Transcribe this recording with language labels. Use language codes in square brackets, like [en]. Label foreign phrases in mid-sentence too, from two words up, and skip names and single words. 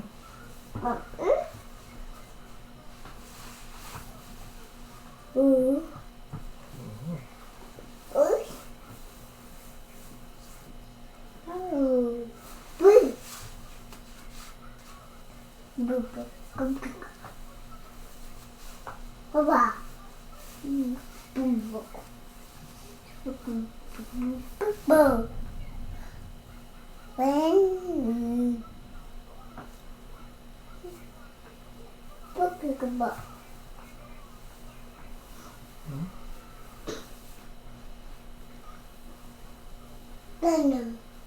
[en] What? Ooh. Ooh. Oh. Boo. Boo. Boo. Baba. Boo. Boo. Boo. When Boo. Venom.